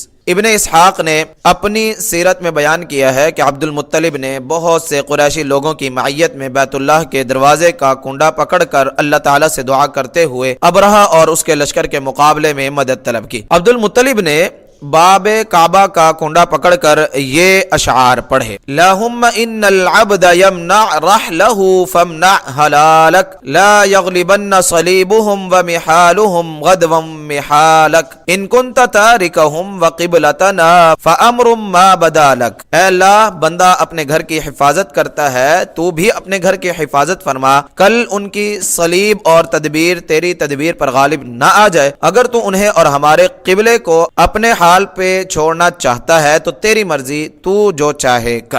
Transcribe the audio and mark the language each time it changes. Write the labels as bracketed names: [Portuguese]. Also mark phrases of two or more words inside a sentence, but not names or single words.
[Urdu] ابن اسحاق نے اپنی سیرت میں بیان کیا ہے کہ عبد المطلب نے بہت سے قریشی لوگوں کی معیت میں بیت اللہ کے دروازے کا کنڈا پکڑ کر اللہ تعالیٰ سے دعا کرتے ہوئے ابرہہ اور اس کے لشکر کے مقابلے میں مدد طلب کی۔ عبد المطلب نے باب کعبہ کا کنڈا پکڑ کر یہ اشعار پڑھے: [Arabic] لہم ان العبد یمنع رحلہ فامنع حلالک، لا یغلبن صلیبہم ومحالہم غدوا محالک، ان کنت تارکہم وقبلتنا فامر ما بدالک۔ [Urdu] اے اللہ، بندہ اپنے گھر کی حفاظت کرتا ہے، تو بھی اپنے گھر کی حفاظت فرما، کل ان کی صلیب اور تدبیر تیری تدبیر پر غالب نہ آ جائے۔ اگر تو انہیں اور ہمارے قبلے کو اپنے حال پہ چھوڑنا چاہتا ہے تو تیری مرضی، تو جو چاہے کر۔